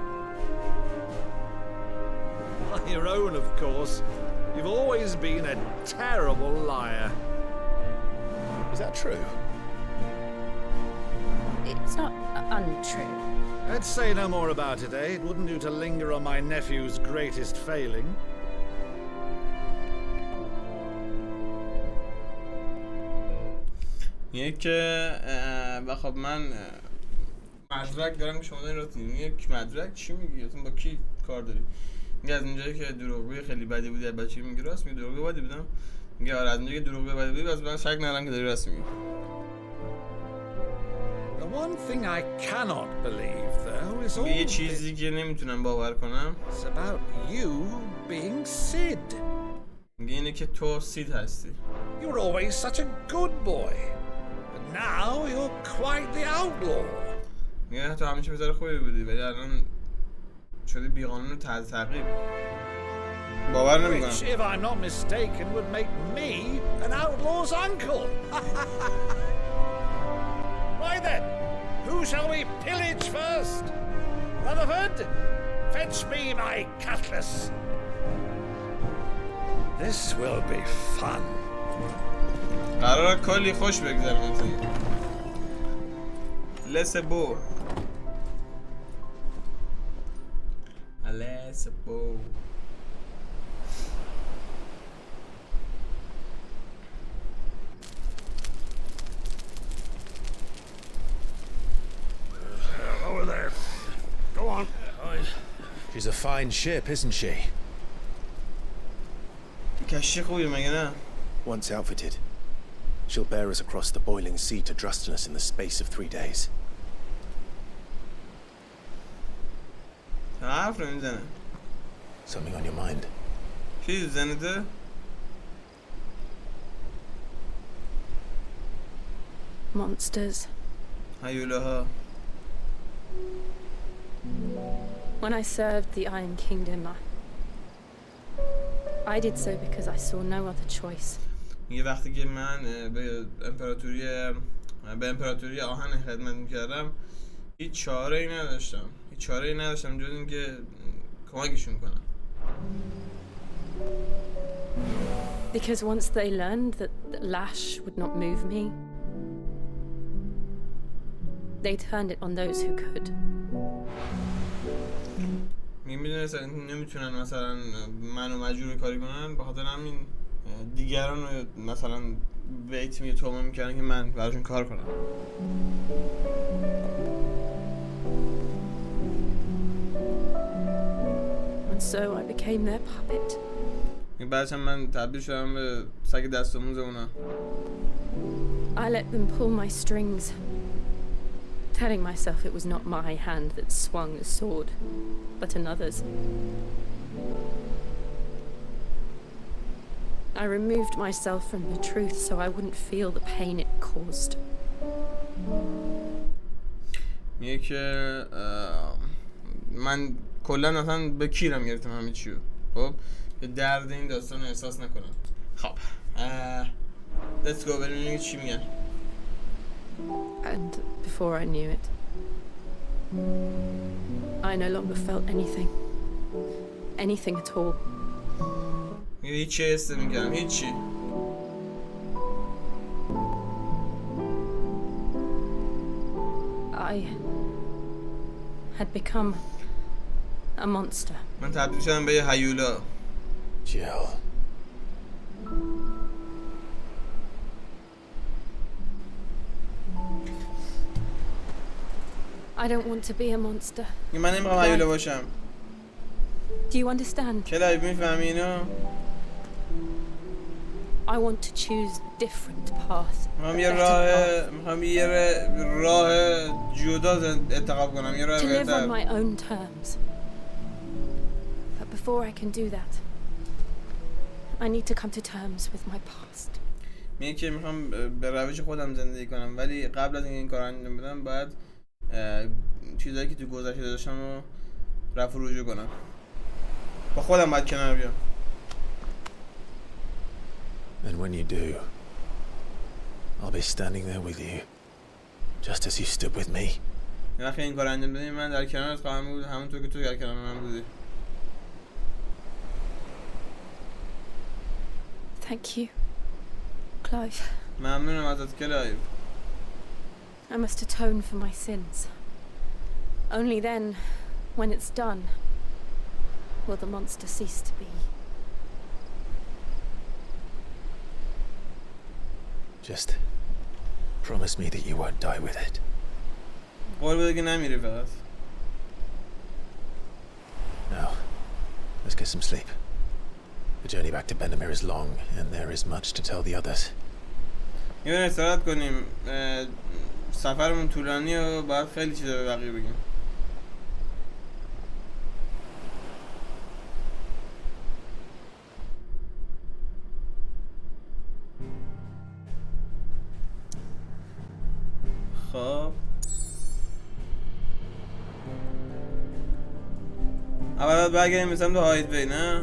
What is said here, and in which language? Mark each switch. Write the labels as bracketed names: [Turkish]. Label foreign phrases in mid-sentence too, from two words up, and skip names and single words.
[English] Your own, of course. You've always been a terrible liar. Is that true? It's not untrue. Let's say no more about it, eh? It wouldn't do to linger on my nephew's greatest failing. [Persian] و خب من مدرک دارم که شما دارین رو یک مدرک چی میگی؟ با کی کار داری؟ میگه از اونجایی که دروغگوی خیلی بدی بودی از بچگی میگه راست میگه دروغگوی بدی بودم. میگه آره از اونجایی که دروغگوی بدی بودی از من شک ندارم که داری راست میگی. [English] The one thing I cannot believe, though, is all [Persian] یه چیزی که نمیتونم باور کنم. [English] It's about you being Sid. [Persian] میگه اینه که تو سید هستی. [English] You were always such a good boy, but now you're quite the outlaw. [Persian] میگه تو همیشه پسر خوبی بودی ولی الان شدی بیقانون و تحت تعقیب. باور نمیکنم. [English] Which, if I'm not mistaken, would make me an outlaw's uncle. Right then, who shall we pillage first? Rutherford, fetch me my cutlass. This will be fun. [Persian] قراره کلی خوش بگذره مثلا. [English] Let's go. Let's go. Over there. Go on. She's a fine ship, isn't she? [Persian] کشتی خوبی مگه نه؟ [English] Once outfitted, she'll bear us across the boiling sea to Drustinus in the space of 3 days. [Persian] حرف نمیزنه. [English] Something on your mind? [Persian] چی زنده؟ [English] Monsters. [Persian] هیولاها. [English] When I served the Iron Kingdom, I did so because I saw no other choice. [Persian] میگه وقتی که من به امپراتوری آهن خدمت میکردم هیچ چاره ای نداشتم جز اینکه کمکشون کنم. [English] Because once they learned that lash would not move me, they turned it on those who could. [Persian] میدونستن نمیتونن مثلا منو مجبور کاری کنن، به خاطر همین دیگران رو مثلا بیت می تومه میکردن که من براشون کار کنم. [English] And so I became their puppet. [Persian] بعدش من تبدیل شدم به سگ دست‌آموز اونا. [English] I let them pull my strings, telling myself it was not my hand that swung the sword, but another's. I removed myself from the truth so I wouldn't feel the pain it caused. [Persian] میگه که من کلا اصلا به کیرم گرفتم همه چیو، خب که درد این داستان رو احساس نکنم. خب [English] let's go [Persian] بریم چی میگن. [English] And before I knew it, I no longer felt anything at all. [Persian] هیچی حس نمی‌کردم، هیچی. [English] I had become a monster. [Persian] من تبدیل شدم به یه هیولا. [English] Jill. I don't want to be a monster. [Persian] من نمیخوام هیولا باشم. [English] Do you understand? [Persian] کلایو میفهمی اینو؟ [English] I want to choose different path. [Persian] میخوام یه راه جدا انتخاب کنم، یه راه [English] To live on [Persian] بهتر. [English] my own terms. But before I can do that, I need to come to terms with my past. [Persian] میگه که میخوام به روش خودم زندگی کنم، ولی قبل از اینکه این کار انجام بدم باید چیزایی که تو گذشته داشتم رو رفع و رجوع کنم. با خودم باید کنار بیام. [English] And when you do, I'll be standing there with you, just as you stood with me. [Persian] وقتی این کار انجام بدی من در کنارت خواهم بود، همونطور که تو در کنار من بودی. [English] Thank you, Clive. [Persian] ممنونم ازت کلایو. [English] I must atone for my sins. Only then, when it's done, will the monster cease to be. Just promise me that you won't die with it. [Persian] قول بده که نمیری فقط. [English] Now, the Let's get some sleep. The journey back to Benamir is long, and there is much to tell the others. [Persian] یه استراحت کنیم. سفرمون طولانیه و باید خیلی چیزا به بقیه بگیم. خب اول برگردیم به سمت هایدوی، نه؟